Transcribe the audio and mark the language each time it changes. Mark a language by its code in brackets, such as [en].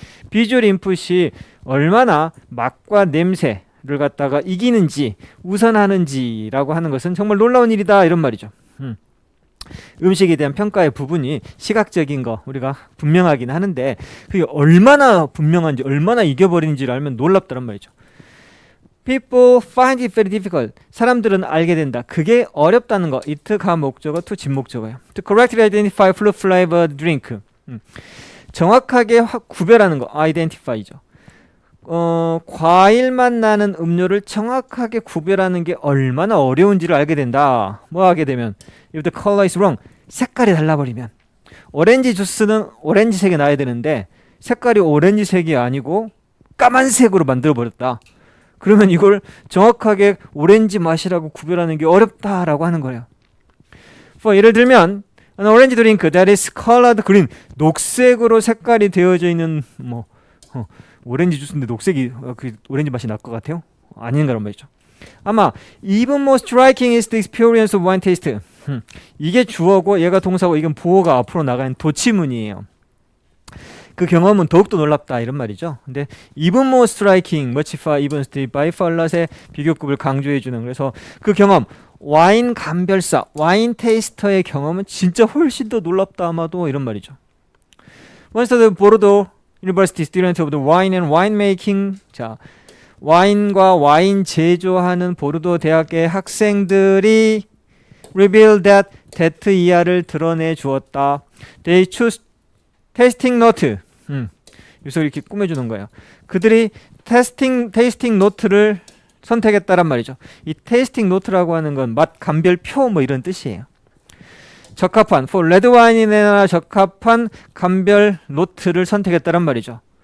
[ko] 비주얼 인풋이 얼마나 맛과 냄새를 갖다가 이기는지 우선하는지라고 하는 것은 정말 놀라운 일이다 이런 말이죠. 음식에 대한 평가의 부분이 시각적인 거 우리가 분명하긴 하는데 그게 얼마나 분명한지 얼마나 이겨버리는지를 알면 놀랍다란 말이죠. [en] People find it very difficult. [ko] 사람들은 알게 된다. 그게 어렵다는 거. it 가 목적어 to 진목적어예요. [en] To correctly identify fruit flavored drink. [ko] 정확하게 구별하는 거. [en] identify죠. [ko] 과일 맛 나는 음료를 정확하게 구별하는 게 얼마나 어려운지를 알게 된다. 뭐 하게 되면 [en] if the color is wrong. [ko] 색깔이 달라버리면 오렌지 주스는 오렌지색이 나야 되는데 색깔이 오렌지색이 아니고 까만색으로 만들어버렸다. 그러면 이걸 정확하게 오렌지 맛이라고 구별하는 게 어렵다라고 하는 거예요. 예를 들면 [en] an orange drink that is colored green. [ko] 녹색으로 색깔이 되어져 있는 오렌지 주스인데 녹색이 그 오렌지 맛이 날 것 같아요? 아닌 거란 말이죠. [en] 아마 even more striking is the experience of wine taste. [ko] 이게 주어고 얘가 동사고 이건 보어가 앞으로 나가는 도치문이에요. 그 경험은 더욱더 놀랍다 이런 말이죠. 근데 [en] even more striking, [ko] much far, even still, by farlat의 비교급을 강조해 주는 그래서 그 경험 와인 감별사, 와인 테이스터의 경험은 진짜 훨씬 더 놀랍다 아마도 이런 말이죠. [en] Once the Bordeaux University student of the wine and winemaking [ko] 자 와인과 와인 제조하는 보르도 대학의 학생들이 [en] revealed that [ko] 이하를 드러내 주었다. [en] They choose tasting note. [ko] 여기서 이렇게 꾸며주는 거예요. 그들이 테이스팅 노트를 선택했다란 말이죠. 이 테이스팅 노트라고 하는 건 맛 감별표 뭐 이런 뜻이에요. 적합한 [en] for red wine [ko] 이나 적합한 감별 노트를 선택했다란 말이죠.